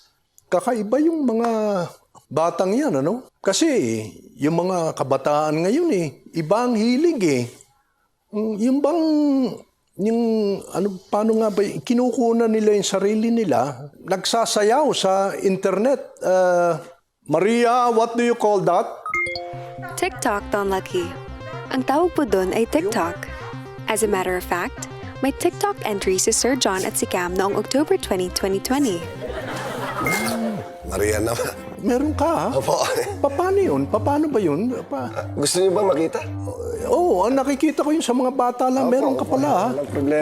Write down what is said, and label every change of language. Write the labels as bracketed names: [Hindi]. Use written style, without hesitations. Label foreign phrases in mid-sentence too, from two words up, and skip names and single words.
[Filipino] Kakaiba yung mga batang yan, ano? Kasi yung mga kabataan ngayon eh, iba ang hilig eh. Yung bang, paano nga ba, kinukunan nila yung sarili nila, nagsasayaw sa internet. Maria, [English] what do you call that? TikTok, Don Lucky. [Filipino] Ang tawag po doon ay TikTok. [English] As a matter of fact, [Filipino] may TikTok entry si Sir John at si Cam noong October 20, 2020. Maria naman. Meron ka, ha? Opo. Paano yun? Paano ba yun? Gusto niyo ba makita? Oo, ang nakikita ko yun sa mga bata lang. Meron ka pala, ha? Walang problema